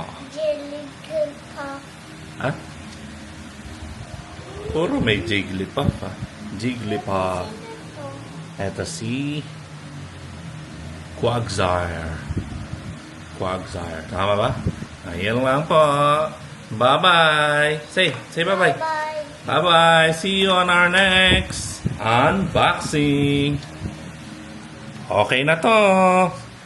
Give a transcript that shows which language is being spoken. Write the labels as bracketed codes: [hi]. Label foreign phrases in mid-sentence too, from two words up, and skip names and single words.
[tl] Jigglypuff. Ha? Puro may Jigglypuff, ha? Jigglypuff. Eto si Quagsire. Quagsire. Tama ba? Ayun lang po. [en] Bye-bye. Say bye-bye. Bye. Bye-bye. See you on our next unboxing. [tl] Okay na to.